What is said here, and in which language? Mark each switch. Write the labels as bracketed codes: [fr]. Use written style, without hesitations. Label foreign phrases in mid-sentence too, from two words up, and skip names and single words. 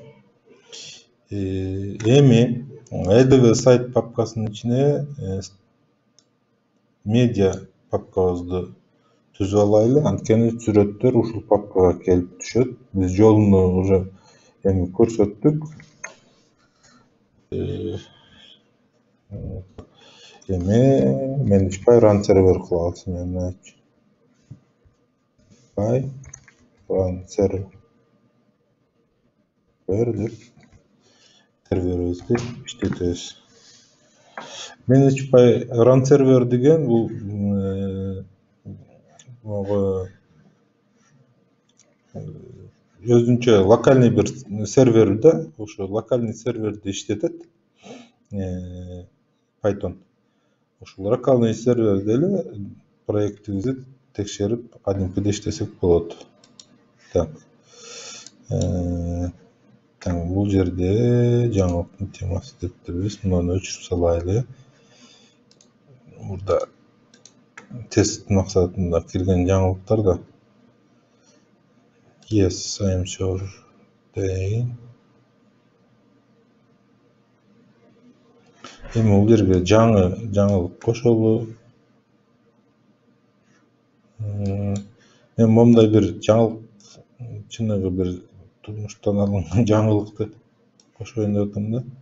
[ky] Эми LDV сайт папкасынын ичине media папкабызды түзүп алайлы, анткени сүрөттөр ушул папкага келип түшөт. Биз жолуну уже эми көрсөттүк. Эми [en] manage.py run server [ky] кылабыз. [en] Manage.py run server [ky] деп серверибизди иштетебиз. [en] Manage.py run server [ky] деген бул өзүнчө локальный бир сервер да, ошо локальный серверди иштетет Python. Ошол локальный серверде эле проектибизди текшерип, кадимкидей иштесек болот. Так. Бул жерде жаңылыктын темасы деп турбуз. Муну өчүрүп салайлы. Мурда тест максатында кирген жаңылыктар да. [en] Yes, I am sure deyin. [ky] Эми бул жерге жаңы жаңылык кошолу. Мен момундай бир жаңылык, чыныгы бир турмуштан алынган жаңылыкты кошоюн деп атам да.